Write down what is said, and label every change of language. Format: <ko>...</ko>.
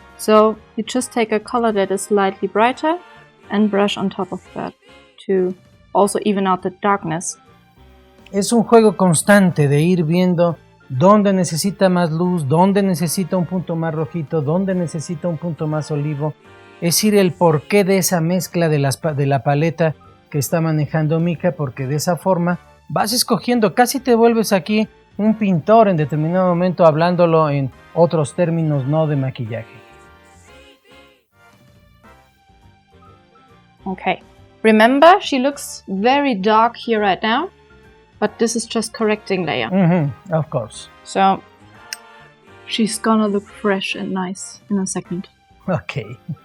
<en>So you just take a color that is slightly brighter and brush on top of that to also even out the darkness.</en> <es>Es un juego constante de ir viendo dónde necesita más luz, dónde necesita un punto más rojito, dónde necesita un punto más olivo. Es decir, el porqué de esa mezcla de la paleta que está manejando Mika, porque de esa forma vas escogiendo, casi te vuelves aquí un pintor en determinado momento, hablándolo en otros términos no de maquillaje.</es> <en>Okay, remember she looks very dark here right now, but this is just correcting layer. Of course. So she's gonna look fresh and nice in a second. Okay.</en>